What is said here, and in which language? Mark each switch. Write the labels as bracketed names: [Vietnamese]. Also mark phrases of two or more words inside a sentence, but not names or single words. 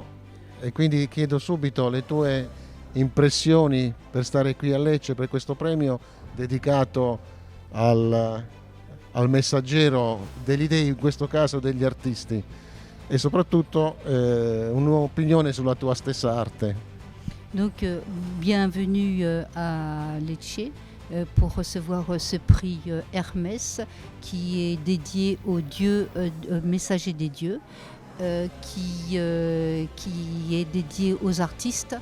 [Italian] E quindi chiedo subito le tue impressioni per stare qui a Lecce per questo premio dedicato al messaggero delle idee, in questo caso degli artisti, e soprattutto un'opinione sulla tua stessa arte. [French] Donc, bienvenue à Lecce pour recevoir ce prix Hermès qui est dédié aux dieux, messagers des dieux, qui est dédié aux artistes.